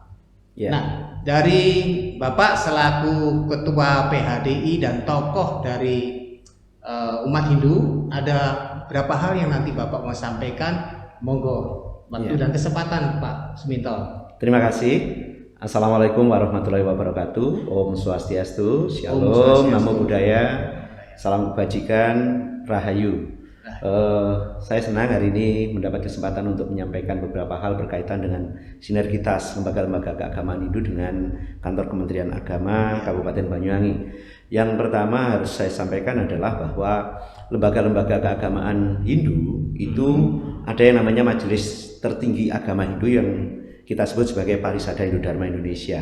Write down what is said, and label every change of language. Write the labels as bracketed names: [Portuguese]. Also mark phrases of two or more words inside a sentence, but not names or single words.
[Indonesian] Nah, dari Bapak selaku Ketua PHDI dan tokoh dari umat Hindu, ada berapa hal yang nanti Bapak mau sampaikan? Monggo, waktu dan kesempatan Pak Suminto. Terima kasih. [Arabic] السلام عليكم ورحمة الله وبركاته. [Balinese] Om Swastiastu. [Indonesian] Shalom. [Pali] Namo Buddhaya. [Indonesian] Salam kebajikan. Rahayu. Saya senang hari ini mendapat kesempatan untuk menyampaikan beberapa hal berkaitan dengan sinergitas lembaga-lembaga keagamaan Hindu dengan Kantor Kementerian Agama Kabupaten Banyuwangi. Yang pertama harus saya sampaikan adalah bahwa lembaga-lembaga keagamaan Hindu itu ada yang namanya Majelis Tertinggi Agama Hindu yang kita sebut sebagai Parisada Hindu Dharma Indonesia.